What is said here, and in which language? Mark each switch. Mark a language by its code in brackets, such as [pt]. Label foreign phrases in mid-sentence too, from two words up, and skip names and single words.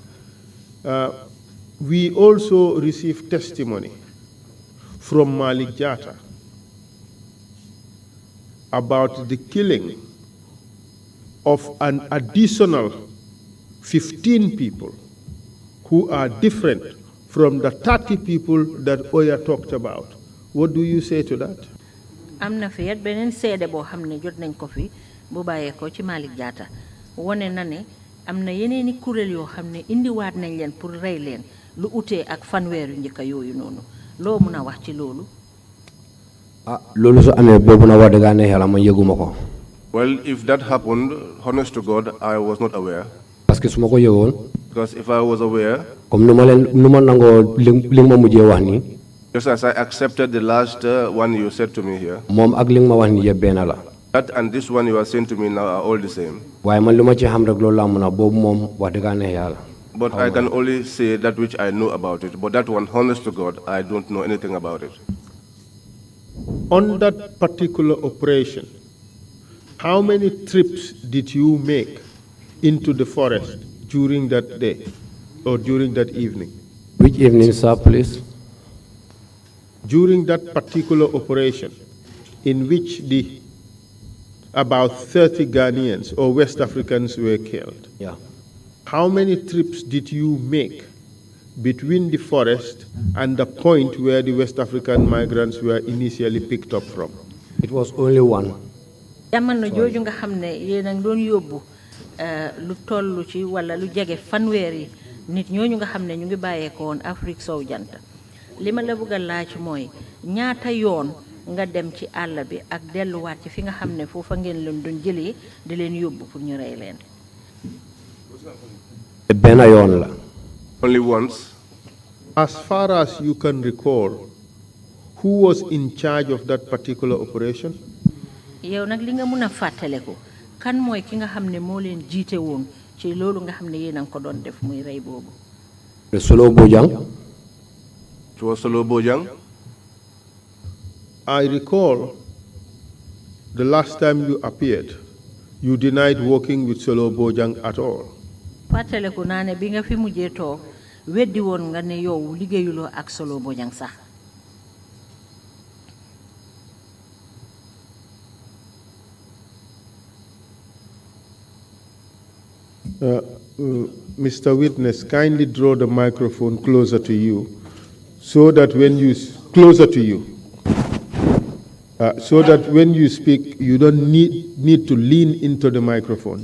[en] We also received testimony from Malik Jata about the killing of an additional 15 people who are different from the 30 people that Oya talked about. What do you say to that? [wo] Amna fi yet benen sédé bo xamné jot nañ ko fi bu bayé ko ci Malik Jata woné na né amna yeneeni kurel yo xamné indi waat nañ leen pour ray leen lu uté ak fanwér yu ñëk yoyu nonu lo mëna wax ci lolu. Lolu so amé bobu na wad ga né yalla ma yeguma ko. [en] Well, if that happened, honest to God, I was not aware. [fr] Parce que [wo] suma ko yegon, [en] Because if I was aware, [wo] comme numa nango li ma mujjé wax ni, [en] just as I accepted the last one you said to me here, [wo] mom ak li ma wax ni yeb ben la. [en] that and this one you are saying to me now are all the same. [wo] Waye man luma ci xam rek lolu la mëna bobu mom wax dëgg ne yalla. [en] But I can only say that which I know about it. But that one, honest to God, I don't know anything about it. On that particular operation, how many trips did you make into the forest during that day or during that evening? Which evening, sir, please? During that particular operation, in which about 30 Ghanaians or West Africans were killed, Yeah. how many trips did you make between the forest and the point where the West African migrants were initially picked up from? It was only one. [wo] Jamono joju nga xamne yeen ak doon yobbu lu tollu ci wala lu jégué fanwéri nit ñoñu nga xamne ñu ngi bayé ko won Afrique sow jant lima la bëggal laaj moy ñaata yoon nga dem ci àll bi ak delu waat ci fi nga xamne fofa ngeen leen doon jëlé di leen yobbu pour ñu ray leen. Ben yoon la. [en] Only once. As far as you can recall, who was in charge of that particular operation? [wo] Yow nak li nga mëna fatalé ko kan moy ki nga xamné mo leen jité won ci lolu nga xamné yeen ang ko doon def muy ray bobu. Le Solo Bojang. [en] It was Solo Bojang. I recall the last time you appeared, you denied working with Solo Bojang at all. [wo] Fatalé ko nané bi nga fi mujjé tok wéddi won nga né yow ligéyulo ak Solo Bojang sax. [en] Mr. Witness, kindly draw the microphone closer to you so that when you speak, you don't need to lean into the microphone.